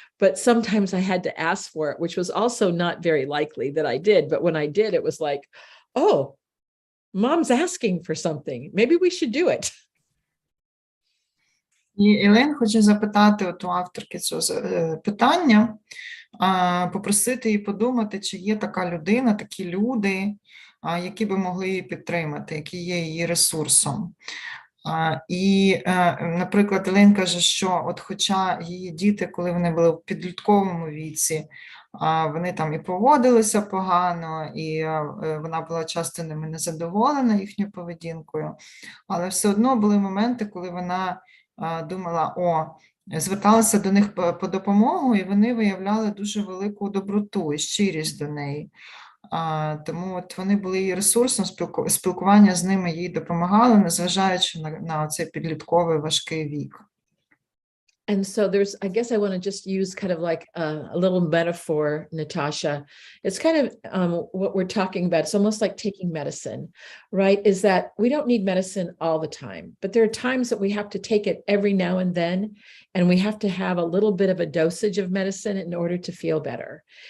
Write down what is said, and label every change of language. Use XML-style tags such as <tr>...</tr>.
<en>But sometimes I had to ask for it, which was also not very likely that I did. But when I did, it was like, oh, mom's asking for something. Maybe we should do it.</en> <uk>І Елейн хоче запитати у авторки цього питання, попросити її подумати, чи є така людина, такі люди, які би могли її підтримати, які є її ресурсом. І, наприклад, Елейн каже, що от хоча її діти, коли вони були в підлітковому віці, вони там і поводилися погано, і вона була часто ними незадоволена їхньою поведінкою, але все одно були моменти, коли вона думала, зверталася до них по допомогу, і вони виявляли дуже велику доброту і щирість до неї. Тому от вони були її ресурсом, спілкування з ними їй допомагало, незважаючи на цей підлітковий важкий вік.</uk> <en>And so I guess I want to just use kind of like a little metaphor, Natasha. It's kind of what we're talking about. It's almost like taking medicine, right? Is that we don't need medicine all the time, but there are times that we have to take it every now and then, and we have to have a little bit of a dosage of medicine in order to feel better.</en>